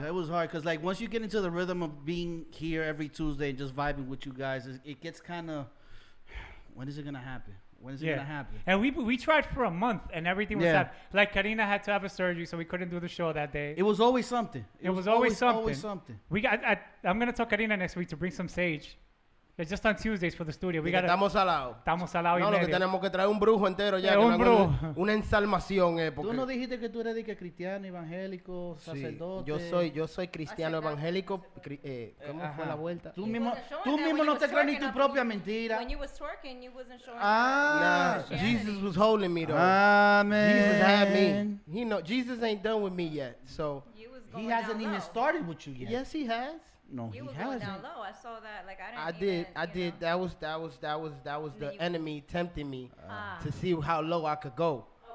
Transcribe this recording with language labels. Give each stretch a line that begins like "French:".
English: Because, like, once you get into the rhythm of being here every Tuesday and just vibing with you guys, it gets kind of, when is it going to happen? When's it gonna happen? And we tried for a month, and everything was happening. Like Karina had to have a surgery, so we couldn't do the show that day. It was always something. It was always something. Always something. I'm gonna tell Karina next week to bring some sage. It's just on Tuesdays for the studio.
Spanish: Estamos salados. Estamos salados No, lo que tenemos que traer un brujo entero ya. Un brujo. Una ensalmación, Tú no dijiste que tú eres de que cristiano, evangélico, sacerdote. Yo soy cristiano evangélico. ¿Cómo fue la vuelta? Tú mismo no te crees ni tu propia mentira.
English: When you was twerking, you wasn't showing. Nah, Jesus was holding me though. Amen. Jesus had me. Jesus ain't done with me yet. So he hasn't even started with you yet. yes, he has. No, You he was going hasn't. down low. I saw that. Like I did. That was the enemy tempting me to see how low I could go.